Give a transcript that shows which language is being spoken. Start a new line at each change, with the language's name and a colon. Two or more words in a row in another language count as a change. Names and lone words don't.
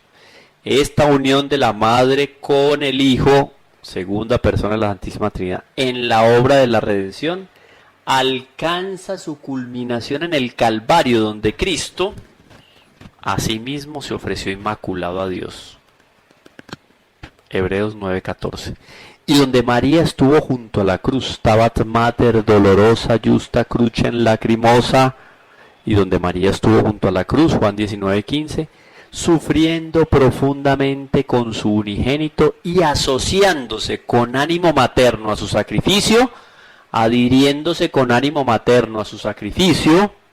Spanish: Esta unión de la Madre con el Hijo, segunda persona de la Santísima Trinidad, en la obra de la redención, alcanza su culminación en el Calvario, donde Cristo asimismo se ofreció inmaculado a Dios. Hebreos 9:14. Y donde María estuvo junto a la cruz,
Latin: Stabat Mater dolorosa justa crucem lacrimosa,
Spanish: y donde María estuvo junto a la cruz, Juan 19:15, sufriendo profundamente con su unigénito y asociándose con ánimo materno a su sacrificio, adhiriéndose con ánimo materno a su sacrificio,